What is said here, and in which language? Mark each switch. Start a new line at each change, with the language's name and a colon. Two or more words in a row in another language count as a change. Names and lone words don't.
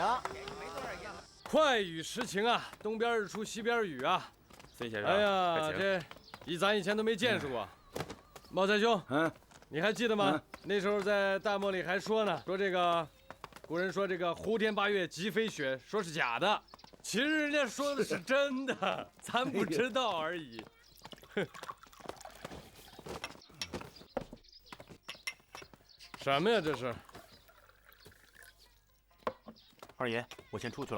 Chinese: 快雨時晴啊，東邊日出西邊雨啊。孫先生，哎呀，這咱以前都沒見識過。茂才兄，你還記得嗎？那時候在大漠裡還說呢，說這個。古人說這個胡天8月即飛雪，說是假的，其實人家說的是真的，咱不知道而已。什麼呀這是？二爺，我先出去了。